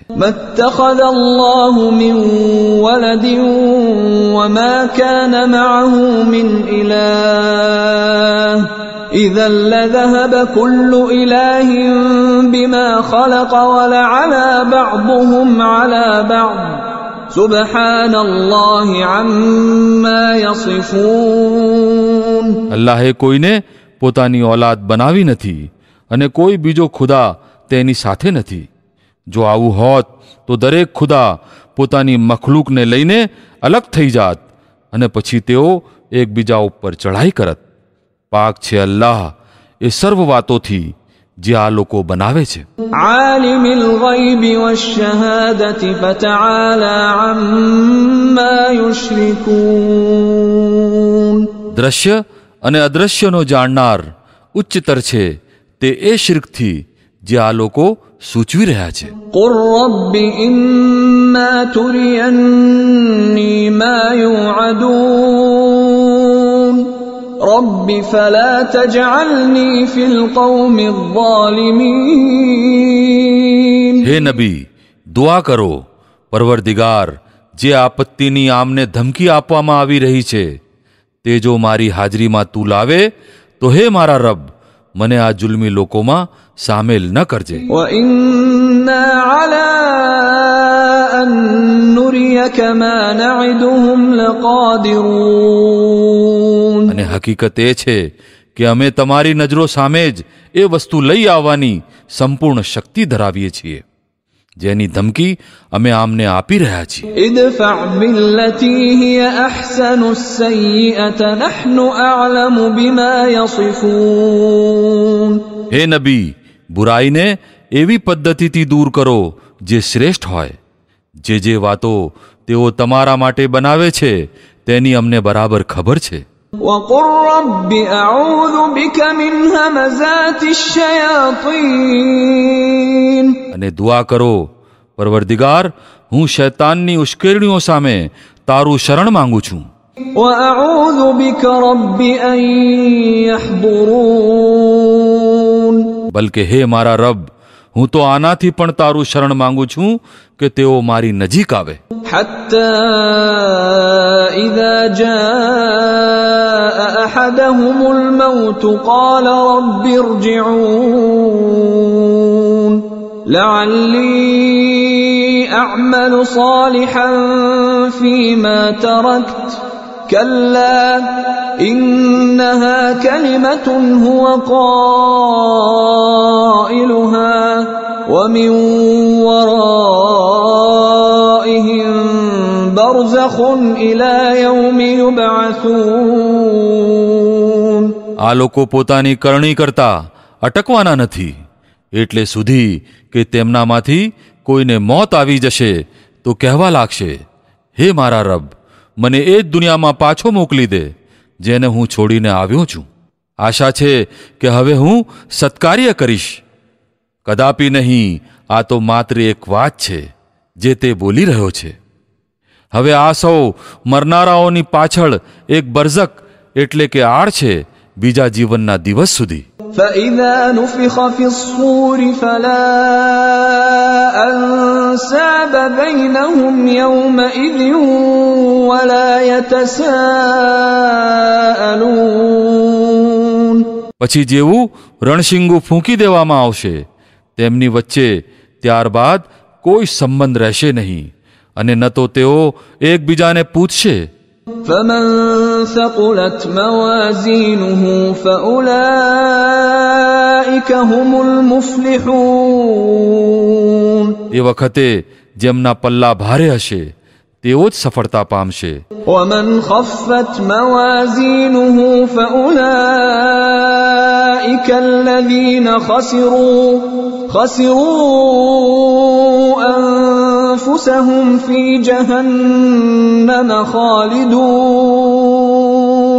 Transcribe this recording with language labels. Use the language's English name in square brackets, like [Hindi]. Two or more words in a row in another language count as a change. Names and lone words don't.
[Arabic] ما اتخذ الله من ولد وما كان معه من إله إذا لذهب كل إله بما خلق ولعلى بعضهم على بعض سبحان الله عما يصفون. [Gujarati] અલ્લાહે કોઈને પોતાની ઓલાદ બનાવી નથી અને કોઈ બીજો ખુદા તેની સાથે નથી. જો આવું હોત તો દરેક ખુદા પોતાની મખલૂકને લઈને અલગ થઈ જાત અને પછી તેઓ એકબીજા ઉપર ચઢાઈ કરત. પાક છે અલ્લાહ એ સર્વ વાતોથી જે આ લોકો બનાવે છે. [Arabic] عالم الغيب والشهادة فتعالى عما يشركون. [Gujarati] દ્રશ્ય અને અદ્રશ્યનો જાણનાર ઉચ્ચતર છે તે એ શિર્કથી જે આ લોકો સૂચવી રહ્યા છે. [Arabic] قل رب إما تريني ما يوعدون رب فلا تجعلني في القوم الظالمين. [Gujarati] હે નબી, દુઆ કરો, પરવરદિગાર, જે આપત્તિની આમને ધમકી આપવામાં આવી રહી છે તે જો મારી હાજરીમાં તું લાવે તો હે મારા રબ, મને આ જુલ્મી લોકોમાં સામેલ ન કરજે. [Arabic] وإنا على أن نريك ما نعدهم لقادرون. [Gujarati] અને હકીકત એ છે કે અમે તમારી નજરો સામે જ એ વસ્તુ લઈ આવવાની સંપૂર્ણ શક્તિ ધરાવીએ છીએ જેની ધમકી અમે આમને આપી રહ્યા છીએ. [Arabic] ادفع بالتي هي أحسن السيئة نحن أعلم بما يصفون. [Gujarati] હે નબી, બુરાઈને એવી પદ્ધતિથી દૂર કરો જે શ્રેષ્ઠ હોય. જે વાતો તેઓ તમારા માટે બનાવે છે તેની અમને બરાબર ખબર છે. [Arabic] وقل رب أعوذ بك من همزات الشياطين. [Gujarati] અને દુઆ કરો, પરવરદિગાર, હું શૈતાનની ઉશ્કેરણીઓ સામે તારું શરણ માંગુ છું. [Arabic] وأعوذ بك رب أن يحضرون. [Gujarati] બલકે હે મારા રબ, હું તો આનાથી પણ તારું શરણ માંગુ છું કે તેઓ મારી નજીક આવે. [Arabic] حتى إذا جاء أحدهم الموت قال رب ارجعون لعلي أعمل صالحا فيما تركت كلا إنها كلمة هو قائلها ومن ورائهم برزخ إلى يوم يبعثون. [Gujarati] આ લોકો પોતાની કરણી કરતા અટકવાના નથી, એટલે સુધી કે તેમનામાંથી કોઈને મોત આવી જશે તો કહેવા લાગશે, હે મારા રબ, મને એ જ દુનિયામાં પાછો મોકલી દે જેને હું છોડીને આવ્યો છું. આશા છે કે હવે હું સત્કાર્ય કરીશ. કદાપી નહીં, આ તો માત્ર એક વાત છે જે તે બોલી રહ્યો છે. હવે આ સૌ મરનારાઓની પાછળ એક બરઝક એટલે કે આડ છે બીજા જીવનના દિવસ સુધી. [Arabic] فإذا نفخ في الصور فلا أنساب بينهم يومئذ ولا يتساءلون. [Gujarati] પછી જેવું રણશીંગું ફૂંકી દેવામાં આવશે તેમની વચ્ચે ત્યારબાદ કોઈ સંબંધ રહેશે નહીં, અને ન તો તેઓ એકબીજાને પૂછશે. [Arabic] فمن ثقلت موازينه فأولئك هم المفلحون. [Gujarati] એ વખતે જેમના પલ્લા ભારે હશે તેઓ જ સફળતા પામશે. [Arabic] ومن خفت موازينه فأولئك الذين خسروا أنفسهم في جهنم خالدون.